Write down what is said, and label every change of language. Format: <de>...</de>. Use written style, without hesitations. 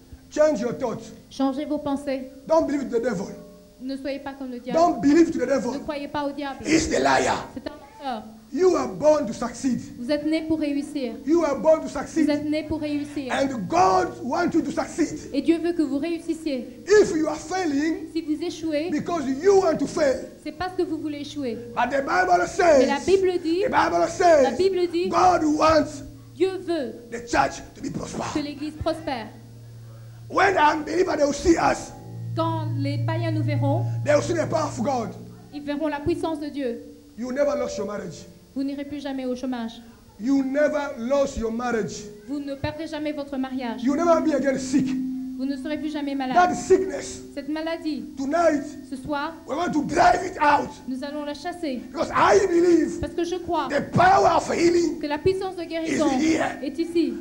<en>Change your thoughts.</en> <fr>changez vos pensées.</fr> <en>Don't believe the devil.</en> <fr>Ne soyez pas comme le diable.</fr> <en>Don't believe to the devil.</en> <fr>croyez pas au diable.</fr> <en>He's the liar.</en> <fr>C'est un menteur.</fr> <en>You are born to succeed.</en> <fr>Vous êtes né pour réussir.</fr> <en>You are born to</en> <fr>Vous</fr> <en>succeed.</en> <fr>êtes né pour réussir.</fr> <en>And God wants you to succeed.</en> <fr>Et Dieu veut que vous réussissiez.</fr> <en>If you are failing</en> <fr>Si vous échouez,</fr> <en>because you want to fail,</en> <fr>c'est parce que vous voulez échouer.</fr> <en>but the Bible</en> <fr>Mais la</fr> <en>says,</en> <fr>Bible dit,</fr> <en>the Bible</en> <fr>la</fr> <en>says,</en> <fr>Bible dit,</fr> <en>God wants</en> <fr>Dieu veut</fr> <en>the church to be</en> <fr>que</fr> <en>prosperous.</en> <fr>l'Église prospère.</fr> <en>When unbelievers they will see us,</en> <fr>Quand les païens nous verront,</fr> <en>they will see the power of God.</en> <fr>ils verront la puissance de Dieu.</fr> <en>You never lost your marriage.</en> <fr>Vous n'irez plus jamais au chômage.</fr> <en>You never lost your marriage.</en> <fr>Vous ne perdrez jamais votre mariage.</fr> <en>You never be again sick.</en> <fr>Vous ne serez plus jamais</fr> <en>That</en> <fr>malade.</fr> <en>sickness,</en> <fr>Cette maladie,</fr> <en>tonight,</en> <fr>ce soir,</fr> <en>we want to drive it out.</en> <fr>nous allons la chasser.</fr> <en>Because I believe</en> <fr>Parce que je crois</fr> <en>the power of healing</en> <fr>que la puissance de guérison</fr> <en>is here.</en> <fr>est ici.</fr>